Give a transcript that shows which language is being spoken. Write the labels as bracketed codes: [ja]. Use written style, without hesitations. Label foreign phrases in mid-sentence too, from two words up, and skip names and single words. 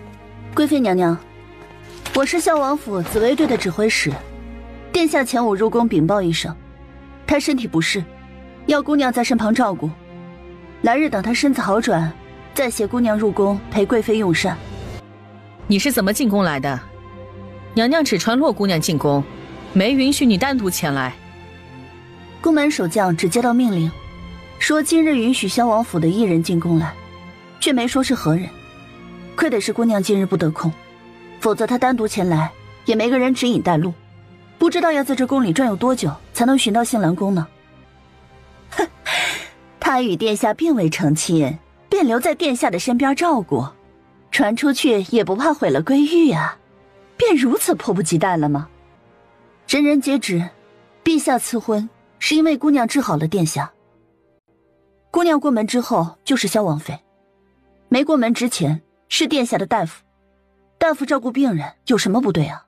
[zh] 貴妃娘娘， 我是萧王府紫薇队的指挥使，殿下前午入宫禀報一聲，他身体不適，要姑娘在身旁照顧。来日等他身子好轉，再携姑娘入宮陪貴妃用膳。你是怎麼進宮來的？娘娘只傳洛姑娘進宮，沒允許你單獨前來。宮門守將只接到命令，說今日允許萧王府的一人進宮來，卻沒說是何人。虧得是姑娘今日不得空，否則她單獨前來，也沒個人指引帶路，不知道要在這宮裡轉悠多久才能尋到杏蘭宮呢。哼，她與殿下並未成親，便留在殿下的身邊照顧，傳出去也不怕毀了歸譽啊，便如此迫不及待了嗎？人人皆知，陛下賜婚是因為姑娘治好了殿下。姑娘過門之後就是蕭王妃，沒過門之前是殿下的大夫，大夫照顧病人有什麼不對啊？